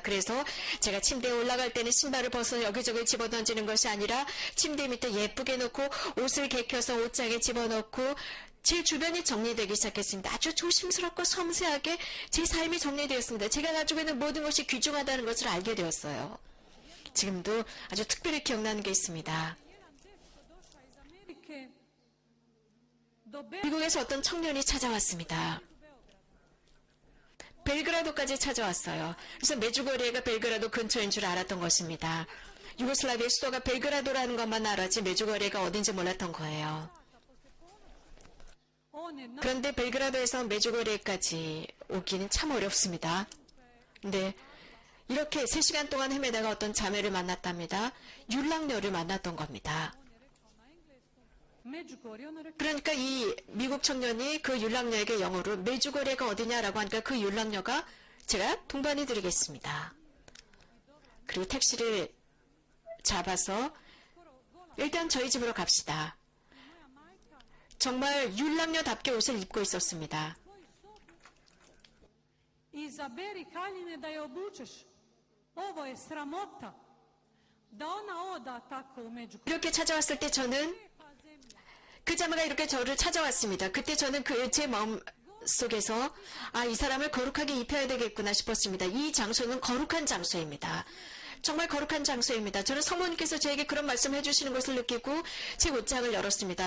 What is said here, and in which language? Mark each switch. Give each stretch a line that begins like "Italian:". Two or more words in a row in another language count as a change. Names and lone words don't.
Korean: 그래서 제가 침대에 올라갈 때는 신발을 벗어 여기저기 집어던지는 것이 아니라 침대 밑에 예쁘게 놓고 옷을 개켜서 옷장에 집어넣고 제 주변이 정리되기 시작했습니다. 아주 조심스럽고 섬세하게 제 삶이 정리되었습니다. 제가 가지고 있는 모든 것이 귀중하다는 것을 알게 되었어요. 지금도 아주 특별히 기억나는 게 있습니다.
Croatian: došao iz Amerike do
Korean: 미국에서 어떤 청년이 찾아왔습니다. 벨그라도까지 찾아왔어요. 그래서 메주고리에가 벨그라도 근처인 줄 알았던 것입니다. 유고슬라비아 수도가 벨그라도라는 것만 알았지 메주고리에가 어딘지 몰랐던 거예요.
Croatian: on je na
Korean: 그런데 벨그라도에서 메주고리에까지 오기는 참 어렵습니다. 근데 이렇게 3시간 동안 헤매다가 어떤 자매를 만났답니다. 율랑녀를 만났던 겁니다.
Croatian: Međugorje, ono rekao
Korean: 그러니까 이 미국 청년이 그 율랑녀에게 영어로 메주고리가 어디냐라고 하니까 그 율랑녀가 제가 동반해 드리겠습니다. 그리고 택시를 잡아서 일단 저희 집으로 갑시다. 정말 율랑녀답게 옷을 입고 있었습니다.
Croatian: izaberi haljine da je obučeš. Ovo je sramota. Da ona oda tako u Međugorje.
Korean: 이렇게 찾아왔을 때 저는 그 자매가 이렇게 저를 찾아왔습니다. 그때 저는 제 마음 속에서 이 사람을 거룩하게 입혀야 되겠구나 싶었습니다. 이 장소는 거룩한 장소입니다. 정말 거룩한 장소입니다. 저는 성모님께서 저에게 그런 말씀을 해주시는 것을 느끼고 제 옷장을 열었습니다.